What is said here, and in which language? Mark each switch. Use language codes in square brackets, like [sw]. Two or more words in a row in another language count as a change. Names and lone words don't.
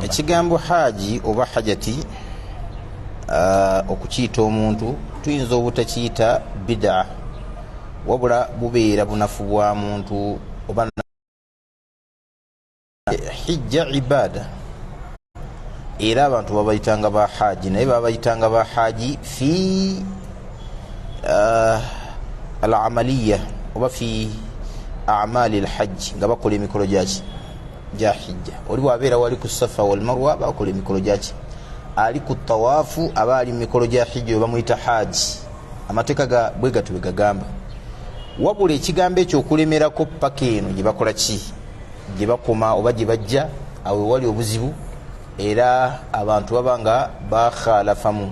[lg] Ekigambo haji oba hajati okukiyita omuntu tuyinza obutakiyita bid'a, wabula bubeera bunafu bwa muntu oba hijja ibada. Era abantu babayitanga ba haji, naye babayitanga ba haji [ar] في العملية [lg] oba [ar] في أعمال الحج, [lg] nga bakola emikolo gyaki ja hijja. Oli bwabeera wali ku Safa wal Marwa bakola emikolo gyaki, ali ku tawaafu aba ali mikolo gya hijja bamuyita haji. Amateeka ga bwe gatyo bwe gagamba. Wabula ekigambo ekyo okulemerako paka eno gye bakola ki, gye bakoma oba gye bajja awo wali obuzibu, era abantu baba nga bakhalafamu.